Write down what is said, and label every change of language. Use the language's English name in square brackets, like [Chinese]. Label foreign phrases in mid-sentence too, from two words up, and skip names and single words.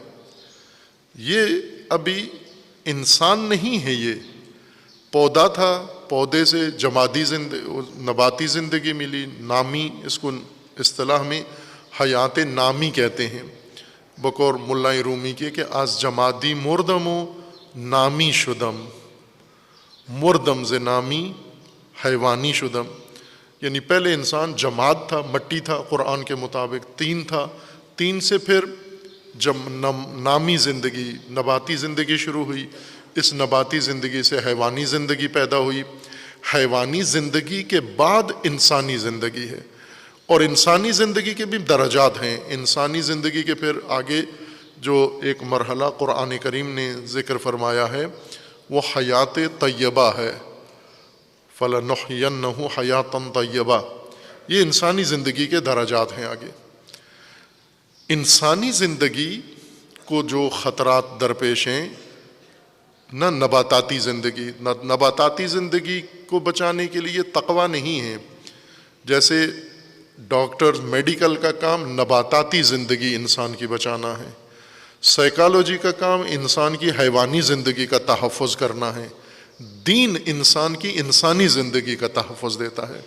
[Urdu] یہ ابھی انسان نہیں ہے، یہ پودا تھا، پودے سے جمادی نباتی زندگی ملی، نامی، اس کو اصطلاح میں حیات نامی کہتے ہیں، بقول ملا رومی کے کہ [Persian] از جمادی مردم و نامی شدم، مردم ز نامی حیوانی شدم، [Urdu] یعنی پہلے انسان جماد تھا، مٹی تھا، قرآن کے مطابق تین تھا، تین سے پھر نامی زندگی، نباتی زندگی شروع ہوئی، اس نباتی زندگی سے حیوانی زندگی پیدا ہوئی، حیوانی زندگی کے بعد انسانی زندگی ہے، اور انسانی زندگی کے بھی درجات ہیں۔ انسانی زندگی کے پھر آگے جو ایک مرحلہ قرآن کریم نے ذکر فرمایا ہے وہ حیات طیبہ ہے، [Arabic] فَلَنُحْيَنَّهُ حَيَاتًا طَيِّبَةً، [Urdu] یہ انسانی زندگی کے درجات ہیں۔ آگے انسانی زندگی کو جو خطرات درپیش ہیں، نہ نباتاتی زندگی، نباتاتی زندگی کو بچانے کے لیے تقویٰ نہیں ہے، جیسے [English] doctor medical [Urdu] کا کام نباتاتی زندگی انسان کی بچانا ہے، سائیکالوجی کا کام انسان کی حیوانی زندگی کا تحفظ کرنا ہے، دین انسان کی انسانی زندگی کا تحفظ دیتا ہے۔